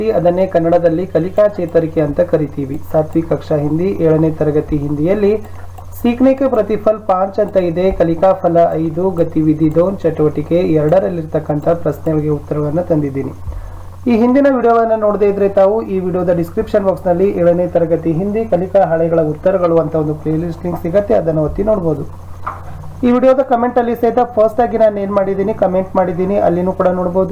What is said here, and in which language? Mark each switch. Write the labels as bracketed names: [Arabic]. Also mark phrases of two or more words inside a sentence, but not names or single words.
[Kannada] ಅದನ್ನೇ ಕನ್ನಡದಲ್ಲಿ ಕಲಿಕಾ ಚೇತರಿಕೆ ಅಂತ ಕರಿತೀವಿ. [Hindi] 7वीं कक्षा [Kannada] ಹಿಂದಿ 7ನೇ ತರಗತಿ ಹಿಂದಿಯಲ್ಲಿ [Hindi] सीखने के प्रतिफल [Kannada] 5 ಅಂತ ಇದೆ, ಕಲಿಕಾ ಫಲ 5, ಗತಿವಿಧಿ 2, ಚಟುವಟಿಕೆ 2ರಲ್ಲಿರ್ತಕ್ಕಂಥ ಪ್ರಶ್ನೆಗಳಿಗೆ ಉತ್ತರಗಳನ್ನು ತಂದಿದ್ದೀನಿ. ಈ ಹಿಂದಿನ ವಿಡಿಯೋವನ್ನು ನೋಡದೇ ಇದ್ರೆ ತಾವು ಈ ವಿಡಿಯೋದ [English] description box [Kannada] ನಲ್ಲಿ 7ನೇ ತರಗತಿ ಹಿಂದಿ ಕಲಿಕಾ ಹಳೆಗಳ ಉತ್ತರಗಳು ಅಂತ ಒಂದು [English] play list link [Kannada] ಸಿಗುತ್ತೆ, ಅದನ್ನು ಒತ್ತಿ ನೋಡಬಹುದು. ಈ ವಿಡಿಯೋದ ಕಮೆಂಟ್ ಅಲ್ಲಿ ಸಹಿತ ಫಸ್ಟ್ ಆಗಿ ನಾನು ಏನು ಮಾಡಿದ್ದೀನಿ ಕಮೆಂಟ್ ಮಾಡಿದ್ದೀನಿ, ಅಲ್ಲಿನೂ ಕೂಡ ನೋಡಬಹುದು.